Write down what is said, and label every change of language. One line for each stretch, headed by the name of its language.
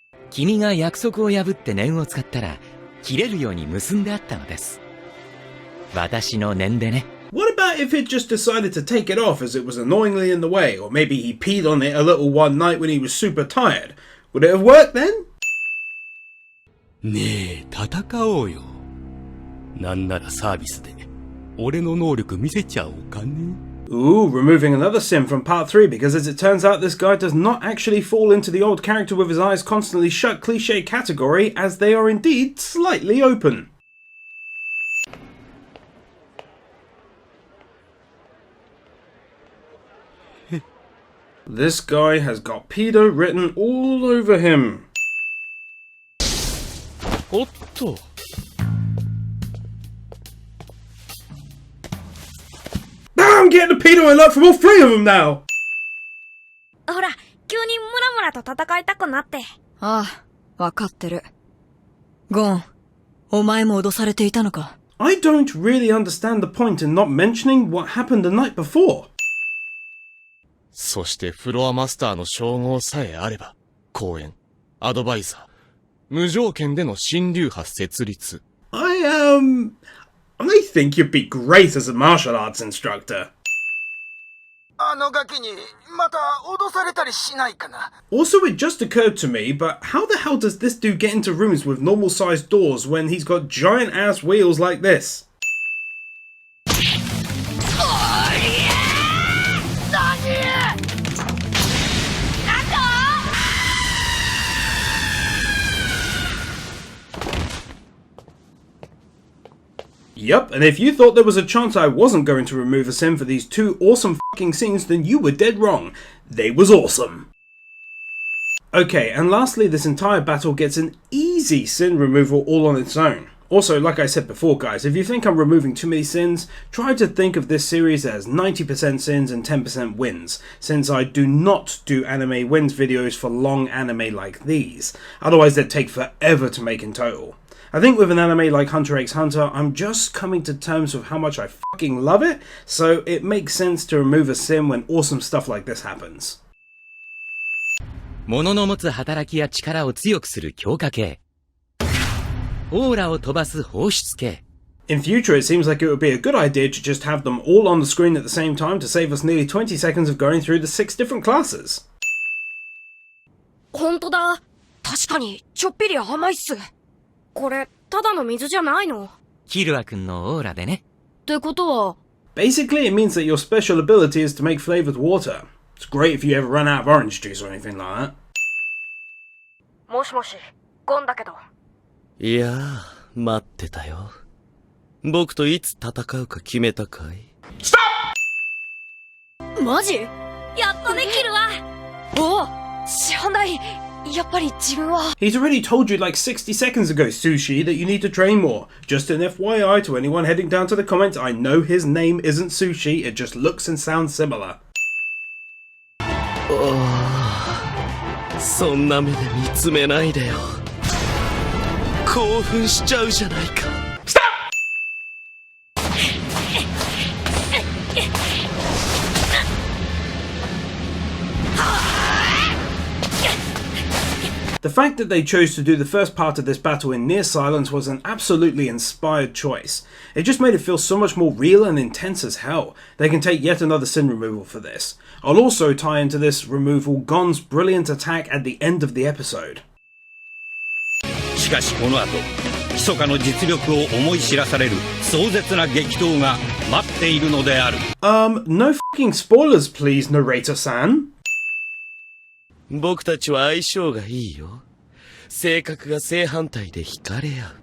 Japanese: 君が約束を破って念を使ったら切れるように結んであったのです。私の念でね。
English: What about if it just decided to take it off as it was annoyingly in the way, or maybe he peed on it a little one night when he was super tired? Would it have worked then?
Japanese: ねえ、戦おうよ。なんならサービスで俺の能力見せちゃおうかね。
English: Ooh, removing another sim from part 3 because as it turns out this guy does not actually fall into the old character with his eyes constantly shut cliché category, as they are indeed slightly open. This guy has got pedo written all over him.
Japanese: おっと。
English: I'm getting a pedo alert from all 3 of them now!
Japanese: ほら、急にムラムラと戦いたくなって。ああ、わかってる。ゴン、お前も脅されていたのか。
English: I don't really understand the point in not mentioning what happened the night before.
Japanese: そしてフロアマスターの称号さえあれば、講演、アドバイザー、無条件での新流派設立。
English: I think you'd be great as a martial arts instructor.
Japanese: あのガキにまた脅されたりしないかな。
English: Also, it just occurred to me, but how the hell does this dude get into rooms with normal sized doors when he's got giant ass wheels like this? Yup, and if you thought there was a chance I wasn't going to remove a sim for these 2 awesome fucking scenes, then you were dead wrong. They was awesome. Okay, and lastly, this entire battle gets an easy sin removal all on its own. Also, like I said before guys, if you think I'm removing too many sins, try to think of this series as 90% sins and 10% wins, since I do not do anime wins videos for long anime like these. Otherwise they'd take forever to make in total. I think with an anime like Hunter x Hunter, I'm just coming to terms with how much I fucking love it, so it makes sense to remove a sim when awesome stuff like this happens.
Japanese: 物の持つ働きや力を強くする強化系。オーラを飛ばす放出系。
English: In future, it seems like it would be a good idea to just have them all on the screen at the same time to save us nearly 20 seconds of going through the 6 different classes.
Japanese: ほんとだ。確かに、ちょっぴり甘いっす。これ、ただの水じゃないの？キルア君のオーラでね。ってことは...
English: Basically, it means that your special ability is to make flavored water. It's great if you ever run out of orange juice or anything like that.
Japanese: もしもし、ゴンだけど。いやー、待ってたよ。僕といつ戦うか決めたかい？
English: Stop!
Japanese: マジ？やっとできるわ。おお、師範代。やっぱり自分は...
English: He's already told you like 60 seconds ago, Sushi, that you need to train more. Just an FYI to anyone heading down to the comments, I know his name isn't Sushi, it just looks and sounds similar.
Japanese: そんな目で見つめないでよ。興奮しちゃうじゃないか。
English: The fact that they chose to do the first part of this battle in near silence was an absolutely inspired choice. It just made it feel so much more real and intense as hell. They can take yet another sin removal for this. I'll also tie into this removal Gon's brilliant attack at the end of the episode.
Japanese: しかしこの後、密かの実力を思い知らされる壮絶な激闘が待っているのである。
English: No fucking spoilers please, narrator-san.
Japanese: 僕たちは相性がいいよ。性格が正反対で惹かれ合う。